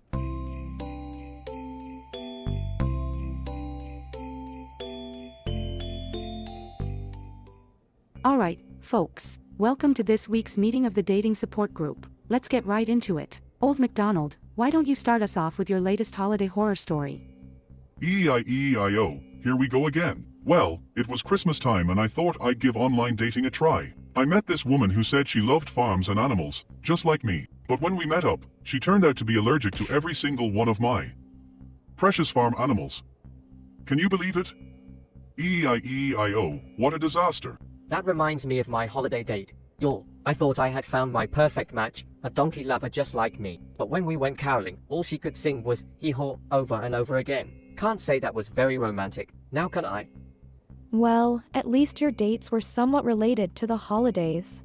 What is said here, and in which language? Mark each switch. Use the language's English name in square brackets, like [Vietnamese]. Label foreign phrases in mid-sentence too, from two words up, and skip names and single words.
[English] Alright, folks, welcome to this week's meeting of the dating support group. Let's get right into it. Old MacDonald, why don't you start us off with your latest holiday horror story? E-I-E-I-O, here we go again. Well, it was Christmas time and I thought I'd give online dating a try. I met this woman who said she loved farms and animals, just like me. But when we met up, she turned out to be allergic to every single one of my precious farm animals. Can you believe it? E-I-E-I-O, what a disaster. That reminds me of my holiday date. Y'all, I thought I had found my perfect match, a donkey lover just like me. But when we went caroling, all she could sing was hee-haw over and over again. Can't say that was very romantic. Now can I? Well, at least your dates were somewhat related to the holidays.